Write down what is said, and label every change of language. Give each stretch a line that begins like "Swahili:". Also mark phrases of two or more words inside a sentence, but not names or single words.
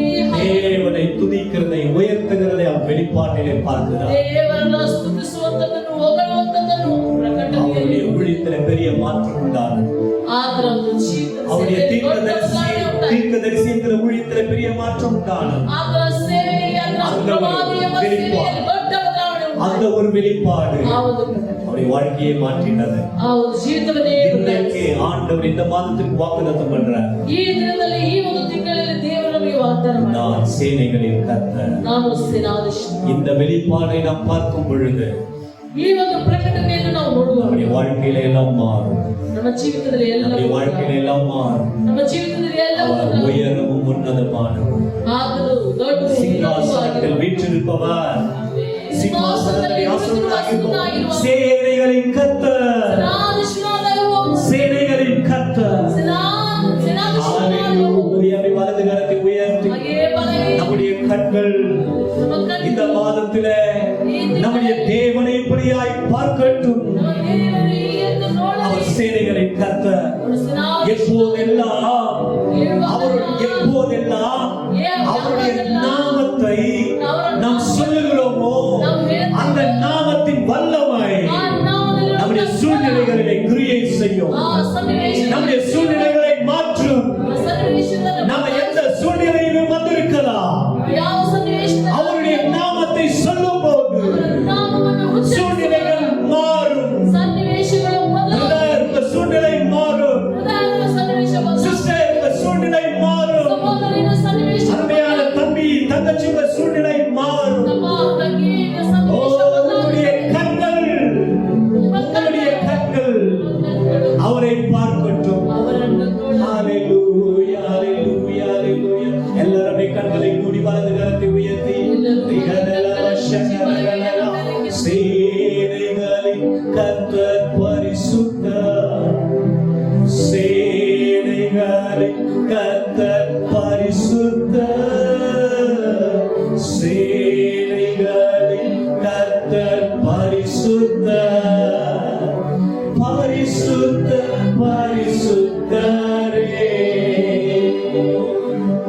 Tamil: தேவனை துதிக்கிறதை உயர்த்துகிறதை அவன் வெளிப்பாட்டிலே பார்க்கிறார்.
Kannada: ದೇವರನ್ನ ಸ್ತುತಿಸುವಂತದನ್ನು ಹೊಗಳುವಂತದನ್ನು
Tamil: அவருடைய
Kannada: ಪ್ರಕಟಣೆಯಲ್ಲಿ
Tamil: ஊழியத்துல பெரிய மாற்றம் உண்டானது.
Kannada: ಆತರ ಒಂದು
Tamil: அவருடைய
Kannada: ಜೀವಿತದಲ್ಲಿ
Tamil: தீர்க்கதரிசியத்துல ஊழியத்துல பெரிய மாற்றம் உண்டானது.
Kannada: ಆತರ ಸೇವೆಯಲ್ಲಿ ಆತರ
Tamil: அந்த ஒரு
Kannada: ಪ್ರವಾದಿಯ ಸೇವೆಯಲ್ಲಿ ದೊಡ್ಡ ಬದಲಾವಣೆ
Tamil: அந்த
Kannada: ಉಂಟಾಯಿತು.
Tamil: ஒரு வெளிப்பாடு
Kannada: ಆ ಒಂದು ಪ್ರಕಟಣೆ
Tamil: அவருடைய வாழ்க்கையை மாற்றினது.
Kannada: ಆ ಒಂದು ಜೀವಿತವನ್ನೇ
Tamil: இன்றைக்கு ஆண்டவர் இந்த மாதத்துக்கு வாக்குத்தத்தம் பண்றார்,
Kannada: ಈ ದಿನದಲ್ಲಿ ಈ ಒಂದು ತಿಂಗಳಲ್ಲಿ ದೇವರು ನಮಗೆ ವಾಗ್ದಾನ ಮಾಡಿದ್ದಾನೆ.
Tamil: நான் சேனைகளின் கர்த்தர்.
Kannada: ನಾನು ಸೇನಾಧೀಶ.
Tamil: இந்த வெளிப்பாடை நாம் பார்க்கும் பொழுது
Kannada: ಈ ಒಂದು ಪ್ರಕಟಣೆಯನ್ನು ನಾವು ನೋಡುವಾಗ
Tamil: நம்முடைய வாழ்க்கையில எல்லாம் மாறும்.
Kannada: ನಮ್ಮ ಜೀವಿತದಲ್ಲಿ ಎಲ್ಲ
Tamil: நம்முடைய வாழ்க்கையில எல்லாம் மாறும்.
Kannada: ನಮ್ಮ ಜೀವಿತದಲ್ಲಿ ಎಲ್ಲ
Tamil: அவர் உயரமும் உன்னதமானவர்,
Kannada: ಆದರೂ ದೊಡ್ಡ
Tamil: சிங்காசனத்தில் வீற்றிருப்பவர், சிம்மாசனத்தில் ஆசீனராயிருப்பவர், சேனைகளின் கர்த்தர்,
Kannada: ಸೇನಾಧೀಶನಾದ ಯೆಹೋವನು,
Tamil: சேனைகளின் கர்த்தர்.
Kannada: ಸೇನಾಧೀಶನಾದ ಯೆಹೋವನು.
Tamil: ஹalleluya. வலது கரத்தை உயர்த்தி
Kannada: ಹಾಗೆ ಬಲಗೈ
Tamil: நம்முடைய கண்கள்
Kannada: ನಮ್ಮ ಕಣ್ಣು
Tamil: இந்த மாதத்திலே நம்முடைய தேவனை இப்படியாய் பார்க்கட்டும்.
Kannada: ನಮ್ಮ ದೇವರೇ ಎಂದು ನೋಡಲಿ.
Tamil: அவர் சேனைகளின் கர்த்தர்.
Kannada: ಅವನು ಸೇನಾಧೀಶ.
Tamil: எப்போதெல்லாம் அவருடைய நாமத்தை நாம் சொல்லுகிறோமோ அந்த நாமத்தின் வல்லமை
Kannada: ಆ ನಾಮದಲ್ಲಿ
Tamil: நம்முடைய சூழ்நிலைகளிலே கிரியை செய்யும்.
Kannada: ಆ ಸನ್ನಿವೇಶ
Tamil: நம்முடைய சூழ்நிலைகளை மாற்றும்.
Kannada: ಸನ್ನಿವೇಶದಲ್ಲಿ
Tamil: நம்ம எந்த சூழ்நிலையிலும் வந்திருக்கலாம்,
Kannada: ಯಾವ ಸನ್ನಿವೇಶದಲ್ಲಿ
Tamil: அவருடைய நாமத்தை சொல்லும் போது
Kannada: ಅವರ ನಾಮವನ್ನು
Tamil: சூழ்நிலைகள் மாறும்.
Kannada: ಸನ್ನಿವೇಶಗಳು
Tamil: பிரதர், உங்க சூழ்நிலை மாறும்.
Kannada: ಉದಾಹರಣೆ ಸನ್ನಿವೇಶ
Tamil: சிஸ்டர், உங்க சூழ்நிலை மாறும்.
Kannada: ಸಹೋದರಿನ ಸನ್ನಿವೇಶ
Tamil: அருமையான தம்பி தங்கச்சி, உங்க சூழ்நிலை மாறும்.
Kannada: ನಮ್ಮ ತಂಗಿಯ
Tamil: ஓ,
Kannada: ಸನ್ನಿವೇಶ
Tamil: உங்களுடைய கண்கள் அவரை பார்க்கட்டும்.
Kannada: ಅವರನ್ನು ನೋಡಿ
Tamil: ஹalleluya, ஹalleluya, ஹalleluya. எல்லாரும் கண்களை மூடி வலது கரத்தை உயர்த்தி சேனைகளின் கர்த்தர் பரிசுத்தர், சேனைகளின் கர்த்தர் பரிசுத்தர், சேனைகளின் கர்த்தர் பரிசுத்தர், பரிசுத்தர் பரிசுத்தரே.